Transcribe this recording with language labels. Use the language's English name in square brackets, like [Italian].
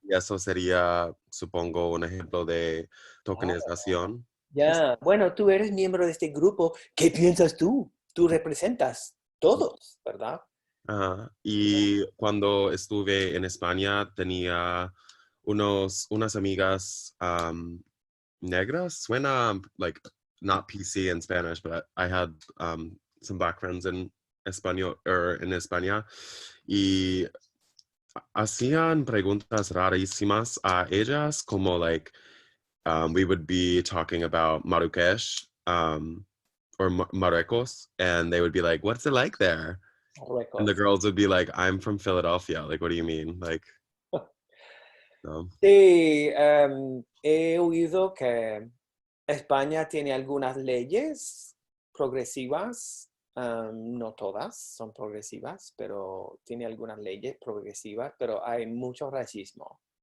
[Spanish] Y eso sería, supongo, un ejemplo de tokenización. Ya. Bueno, tú eres miembro de este grupo. ¿Qué piensas tú? Tú representas todos, ¿verdad? Y cuando estuve en España tenía unas amigas negras. Suena [English] like not PC in Spanish, but I had some backgrounds in español or in España. [Spanish] Y hacían preguntas rarísimas a ellas, como [English] like we would be talking about Marrakech or Marruecos, and they would be like, "What's it like there?" And the girls would be like, "I'm from Philadelphia. Like, what do you mean?" Like, no. [Spanish] Sí, he oído que España tiene algunas leyes progresivas. No todas son progresivas, pero tiene algunas leyes progresivas, pero hay mucho racismo.